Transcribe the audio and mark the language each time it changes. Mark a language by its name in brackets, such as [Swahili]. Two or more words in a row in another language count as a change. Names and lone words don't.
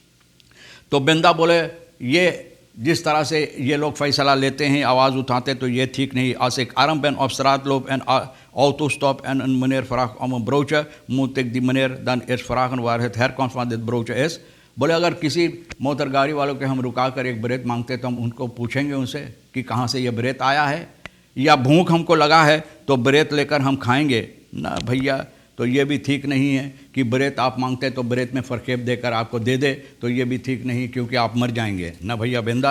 [Hindi] तो बिंदा बोले ये जिस तरह से ये लोग फैसला लेते हैं, आवाज़ उठाते, तो ये ठीक नहीं। [Dutch] als ik arm ben op straat loop en auto stop en een meneer vraagt om een broodje, moet ik die meneer dan eerst vragen waar het herkomst van dit broodje is। [Hindi] बोले अगर किसी मोटर गाड़ी वालों के हम रुका कर एक ब्रेड मांगते तो हम उनको पूछेंगे उनसे कि कहाँ से ये ब्रेड आया है, या भूख हमको लगा है तो ब्रेड लेकर हम खाएंगे ना भैया। तो ये भी ठीक नहीं है कि ब्रेड आप मांगते तो ब्रेड में फरकेब देकर आपको दे दे, तो ये भी ठीक नहीं क्योंकि आप मर जाएंगे ना भैया बिंदा।